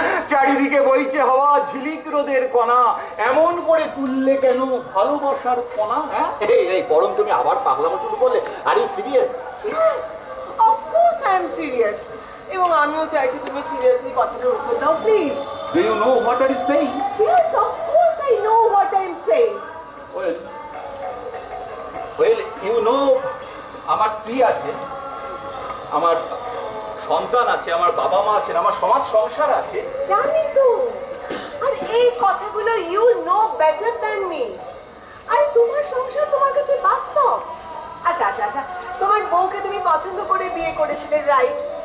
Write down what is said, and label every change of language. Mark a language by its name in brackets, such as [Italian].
[Bangla] চারিদিকে বইছে হাওয়া, ঝিলিক রোদের কণা, এমন করে তুললে কেন ভালোবাসার কণা? হ্যাঁ এই পরম তুমি আবার পাগলামো শুরু করলে। [English] Are you serious? Yes, of course I am serious. [Bangla] এবং আমিও চাইছি তুমি সিরিয়াসলি কথাটার উত্তর দাও, please. [English] Do you know what are you saying? Yes, of course I know what I am saying. Well, you know, [Bangla] আমার স্ত্রী আছে, আমার সন্তান আছে, আমার বাবা মা আছেন, আমার সমাজ সংসার আছে। জানি তো, আর এই কথাগুলো [English] you know better than me. [Bangla] আর তোমার সংসার তোমার কাছে বাস্তব। আচ্ছা আচ্ছা আচ্ছা, তোমার বউকে তুমি পছন্দ করে বিয়ে করেছিলে, রাইট?